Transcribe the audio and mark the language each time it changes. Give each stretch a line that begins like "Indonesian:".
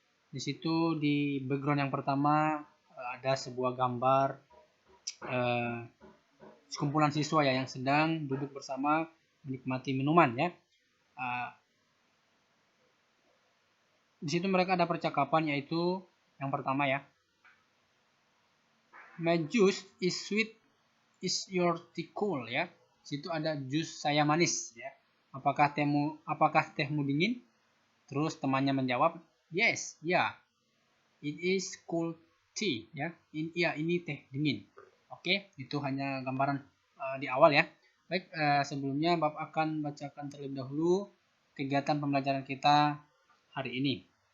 Indonesian: Di situ di background yang pertama ada sebuah gambar sekumpulan siswa ya yang sedang duduk bersama menikmati minuman ya. Di situ mereka ada percakapan yaitu yang pertama ya.
English: My juice is sweet, is your tea cool ya.
Indonesian: Di situ ada jus saya manis ya. Apakah tehmu dingin? Terus temannya menjawab, yes, ya.
English: Yeah. It is cool tea ya.
Indonesian: Ini teh dingin. Oke, itu hanya gambaran di awal ya. Baik, sebelumnya Bapak akan bacakan terlebih dahulu kegiatan pembelajaran kita hari ini.